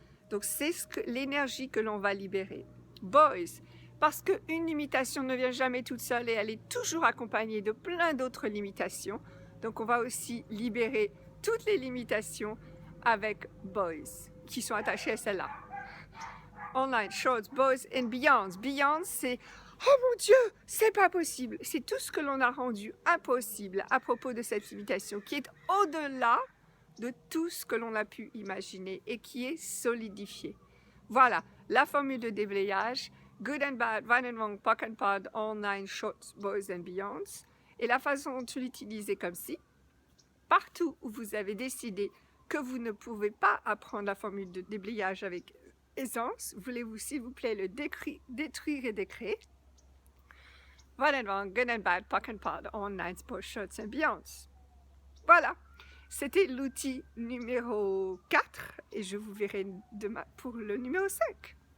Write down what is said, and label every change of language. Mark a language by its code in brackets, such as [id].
[fr] Donc c'est l'énergie que l'on va libérer. Boys, parce qu'une limitation ne vient jamais toute seule et elle est toujours accompagnée de plein d'autres limitations. Donc on va aussi libérer toutes les limitations avec boys qui sont attachées à celle-là. [en] Online, shorts, boys and beyonds. [fr] Beyonds, c'est « Oh mon Dieu, c'est pas possible !» C'est tout ce que l'on a rendu impossible à propos de cette limitation qui est au-delà de tout ce que l'on a pu imaginer et qui est solidifié. Voilà, la formule de déblayage, [en] good and bad, right and wrong, POC and POD, all nine shorts, boys and beyonds. [fr] Et la façon dont tu l'utilises est comme ci. Partout où vous avez décidé que vous ne pouvez pas apprendre la formule de déblayage avec aisance, voulez-vous s'il vous plaît le détruire et décréer? [en] Right and wrong, good and bad, POC and POD, all nine sports, shorts and beyonds. [fr] Voilà. C'était l'outil numéro 4 et je vous verrai demain pour le numéro 5.